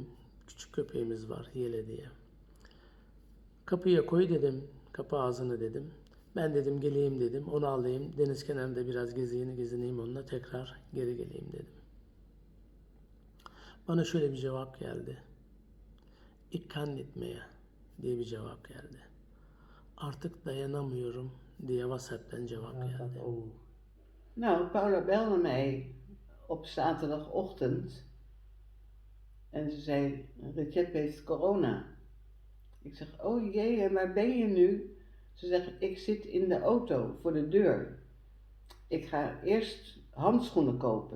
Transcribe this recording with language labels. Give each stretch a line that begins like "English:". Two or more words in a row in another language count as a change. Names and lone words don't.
Turkish: Küçük köpeğimiz var Yele diye. Kapıya koy dedim. Kapı ağzını dedim. Ben dedim geleyim dedim. Onu alayım. Deniz kenarında biraz gezineyim onunla. Tekrar geri geleyim dedim. Bana şöyle bir cevap geldi.
Dutch: Ik kan niet meer
Turkish: diye bir cevap geldi. Artık dayanamıyorum diye WhatsApp'tan cevap geldi.
Dutch: Nou, Paula belde mij op zaterdagochtend en ze zei, Recep heeft corona. Ik zeg, oh jee, en waar ben je nu? Ze zegt, ik zit in de auto voor de deur. Ik ga eerst handschoenen kopen.